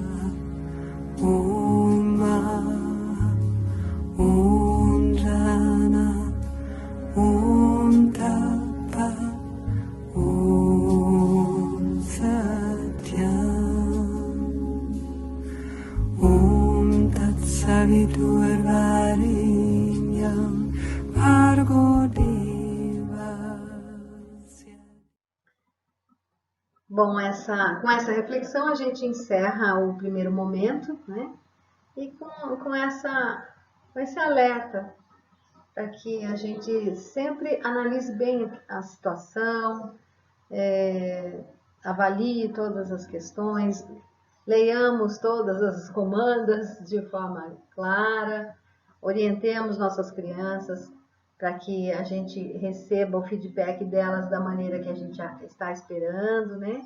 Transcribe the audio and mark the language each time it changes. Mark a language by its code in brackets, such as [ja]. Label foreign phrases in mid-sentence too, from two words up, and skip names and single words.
[sa] ॐ ॐ जन ॐ तप ॐ सत्यम् ॐ तत् सवितुर्वरेण्यं भर्गो देवस्य. [pt] Bom, com essa reflexão a gente encerra o primeiro momento, né? E com esse alerta para que a gente sempre analise bem a situação, avalie todas as questões, leiamos todas as comandas de forma clara, orientemos nossas crianças para que a gente receba o feedback delas da maneira que a gente está esperando, né?